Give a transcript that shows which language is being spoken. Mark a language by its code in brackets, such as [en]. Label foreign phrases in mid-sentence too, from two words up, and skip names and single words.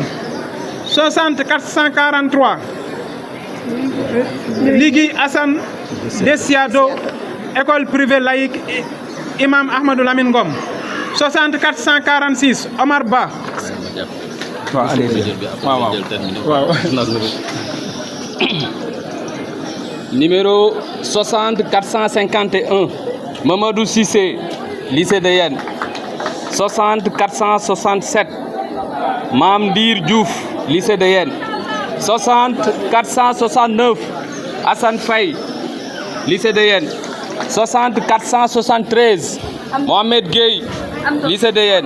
[fr] 60 443, Ligui Hassan Desiado, école privée laïque Imam Ahmadou Lamine Ngom. 60 446, Omar Ba. Numéro 60 451, Mamadou Cissé, lycée de Yen. 60 467, Mamdir Diouf, lycée de Yen. 60 469, Hassan Faye, lycée de Yen. 60 473, Mohamed Gueye, lycée de Yen.